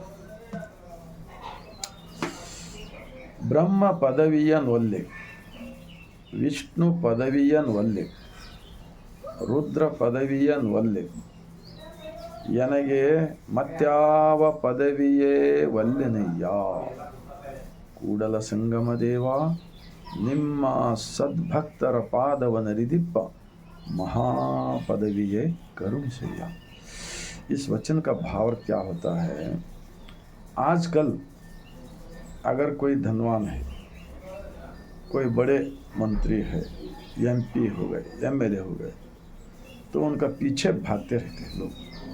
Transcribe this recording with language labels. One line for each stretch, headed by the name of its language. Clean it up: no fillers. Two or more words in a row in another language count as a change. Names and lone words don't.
Kannada: ಬ್ರಹ್ಮ ಪದವಿಯನ್ವಲ್ಲೆ, ವಿಷ್ಣು ಪದವಿಯನ್ವಲ್ಲೆ, ರುದ್ರ ಪದವಿಯನ್ವಲ್ಲೆ, ಎನಗೆ ಮತ್ಯಾವ ಪದವಿಯೇ ವಲ್ಲೆನಯ್ಯ. ಕೂಡಲ ಸಂಗಮ ದೇವ, ನಿಮ್ಮ ಸದ್ಭಕ್ತರ ಪಾದವನರಿದಿಪ್ಪ ಮಹಾಪದವಿಯೆ ಕರುಣಿಸಯ್ಯ.
Hindi: इस वचन का भाव क्या होता है? आजकल अगर कोई धनवान है, कोई बड़े मंत्री है, एमपी हो गए, एमएलए हो गए, तो उनका पीछे भागते रहते हैं लोग.